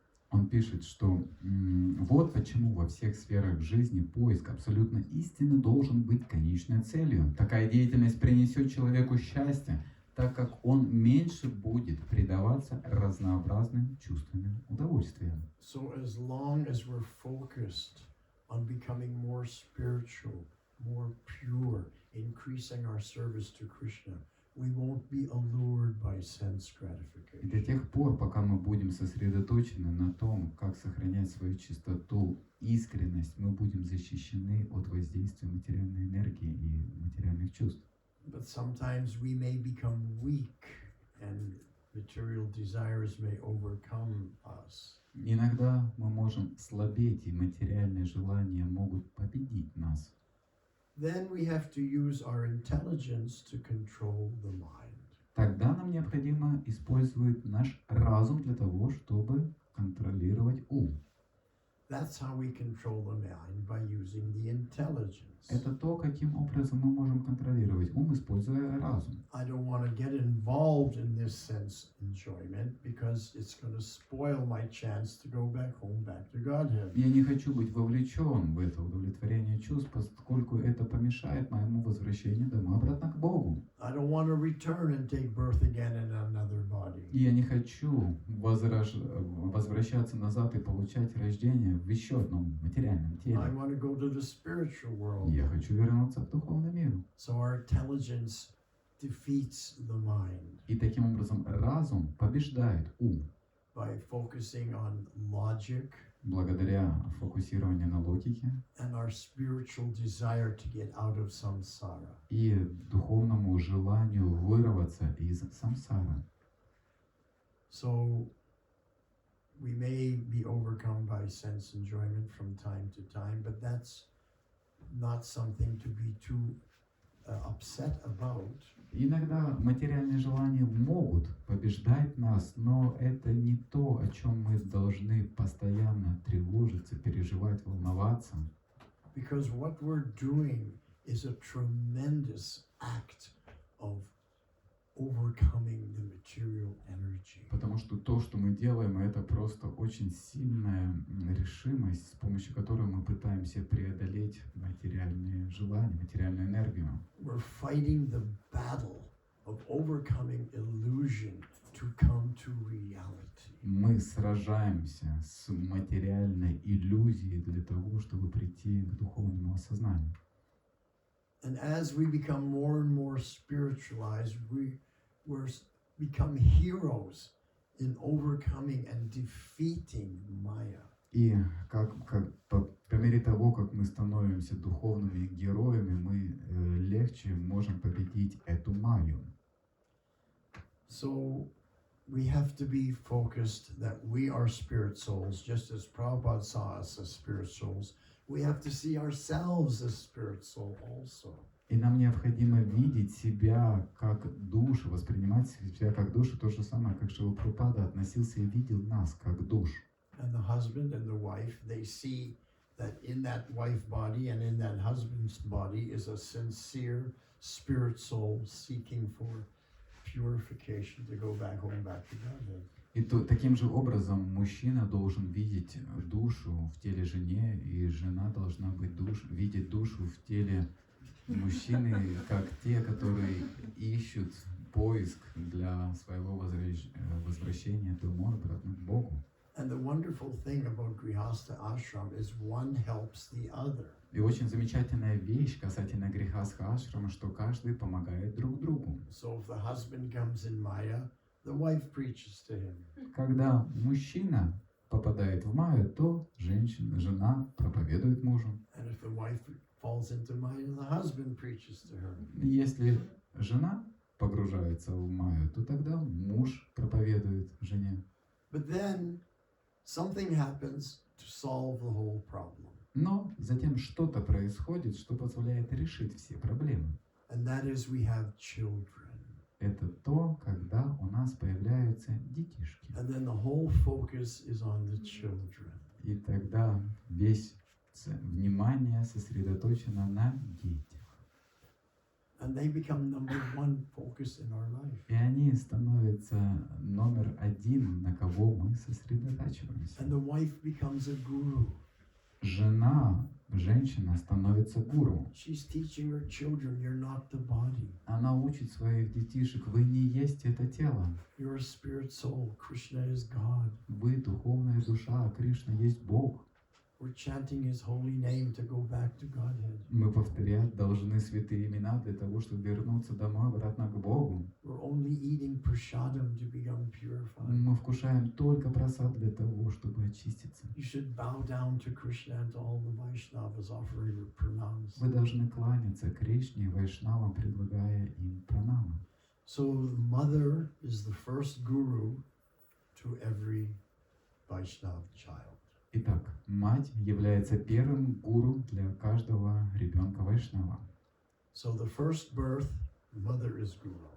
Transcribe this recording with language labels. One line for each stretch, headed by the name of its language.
Russian: Он пишет, что вот почему во всех сферах жизни поиск абсолютно истины должен быть конечной целью. Такая деятельность принесет человеку счастье, так как он меньше будет предаваться разнообразным чувственным удовольствиям.
English: So as long as we're focused on becoming more spiritual, more pure, increasing our service to Krishna, we won't be allured by sense
Russian: И до
English: gratification.
Russian: тех пор, пока мы будем сосредоточены на том, как сохранять свою чистоту, искренность, мы будем защищены от воздействия материальной энергии и материальных чувств.
English: But sometimes we may become weak and material desires may overcome us.
Russian: Иногда мы можем слабеть, и материальные желания могут победить нас.
English: Then we have to use our intelligence to control the mind.
Russian: Тогда нам необходимо использовать наш разум для того, чтобы контролировать ум.
English: That's how we control the mind, by using the intelligence.
Russian: Это то, каким образом мы можем контролировать ум, используя разум.
English: I don't want to get involved in this sense enjoyment because it's going to spoil my chance to go back home, back to Godhead.
Russian: Я не хочу быть вовлечен в это удовлетворение чувств, поскольку это помешает моему возвращению домой, обратно к Богу.
English: I don't want to return and take birth again in another body.
Russian: И я не хочу возвращаться назад и получать рождение в еще одном материальном
English: I
Russian: теле.
English: want to go to the spiritual world.
Russian: Я хочу вернуться в духовный мир.
English: So our intelligence defeats the mind
Russian: И таким образом разум побеждает ум
English: by focusing on logic
Russian: благодаря фокусированию на логике
English: and our spiritual desire to get out of samsara.
Russian: и духовному желанию вырваться из самсары.
English: So we may be overcome by sense enjoyment from time to time, but that's not something to be too upset about.
Russian: Иногда материальные желания могут побеждать нас, но это не то, о чем мы должны постоянно тревожиться, переживать, волноваться.
English: Because what we're doing is a tremendous act of overcoming the material energy.
Russian: Потому что то, что мы делаем, это просто очень сильная решимость, с помощью которой мы пытаемся преодолеть материальные желания, материальную энергию.
English: We're fighting the battle of overcoming illusion to come to reality.
Russian: Мы сражаемся с материальной иллюзией для того, чтобы прийти к духовному осознанию.
English: And as we become more and more spiritualized, we're become heroes in overcoming and defeating Maya.
Russian: И по мере того, как мы становимся духовными героями, мы легче можем победить эту майю.
English: So we have to be focused that we are spirit souls, just as Prabhupada saw us as spirit souls. We have to see ourselves as spirit soul also.
Russian: И нам необходимо видеть себя как душу, воспринимать себя как душу, то же самое, как Шрила Прабхупада относился и видел нас как душ.
English: And the husband and the wife, they see that in that wife body and in that husband's body is a sincere spirit soul seeking for purification to go back home, back to Godhead.
Russian: И таким же образом мужчина должен видеть душу в теле жене, и жена должна быть видеть душу в теле мужчины, как те, которые ищут поиск для своего возвращения домой, обратно к Богу.
English: And the wonderful thing about Grihastha ashram is one helps the other.
Russian: И очень замечательная вещь касательно грехастха ашрама, что каждый помогает друг другу.
English: So if the husband comes in Maya, the wife preaches to him.
Russian: Когда мужчина попадает в майю, то жена проповедует мужу.
English: And if the wife falls into Maya, the husband preaches to her.
Russian: Если жена погружается в майю, то тогда муж проповедует жене.
English: But then something happens to solve the whole problem.
Russian: Но затем что-то происходит, что позволяет решить все проблемы.
English: And that is we have children.
Russian: Это то, когда у нас появляются детишки.
English: And then the whole focus is on the children.
Russian: И тогда весь внимание сосредоточено на детях.
English: And they become number one focus in our life.
Russian: И они становятся номер один, на кого мы сосредотачиваемся.
English: And the wife becomes a guru.
Russian: Женщина становится гуру.
English: She's teaching her children, you're not the body.
Russian: Она учит своих детишек, вы не есть это тело.
English: You're a spirit soul. Krishna is God.
Russian: Вы духовная душа, а Кришна есть Бог.
English: We're chanting his holy name to go back to Godhead.
Russian: Мы повторять должны святые имена для того, чтобы вернуться домой, обратно к Богу.
English: We're only eating prasadam to become purified.
Russian: Мы вкушаем только просад для того, чтобы очиститься.
English: You should bow down to Krishna and to all the Vaishnavas, offering your pranams.
Russian: Вы должны кланяться Кришне и Вайшнавам, предлагая им пранамы.
English: So the mother is the first guru to every Vaishnava child.
Russian: Итак, мать является первым гуру для каждого ребенка Вайшнава.
English: So the first birth, mother is guru.